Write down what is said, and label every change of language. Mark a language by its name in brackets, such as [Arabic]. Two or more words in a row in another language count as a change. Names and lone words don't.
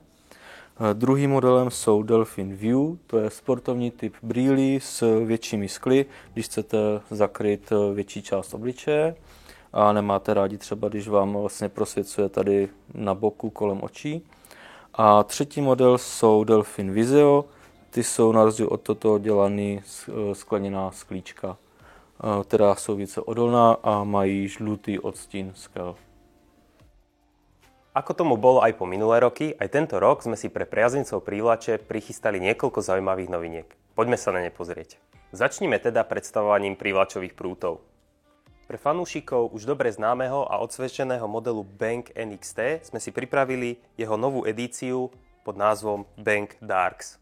[Czech] Druhým modelem jsou Delfin View, to je sportovní typ brýlí s většími skly, když chcete zakryt větší část obličeje a nemáte rádi třeba, když vám vlastně prosvěcuje tady na boku kolem očí. A třetí model jsou Delfin Visio, ty jsou na rozdíl od toto dělaný skleněná sklíčka, která jsou více odolná a mají žlutý odstín skel. [Slovak] Ako tomu bolo aj po minulé roky, aj tento rok sme si pre priaznicov prívlače prichystali niekoľko zaujímavých noviniek. Poďme sa na ne pozrieť. Začnime teda predstavovaním prívlačových prútov. Pre fanúšikov už dobre známeho a odsvedčeného modelu Bang NXT sme si pripravili jeho novú edíciu pod názvom Bang Darks.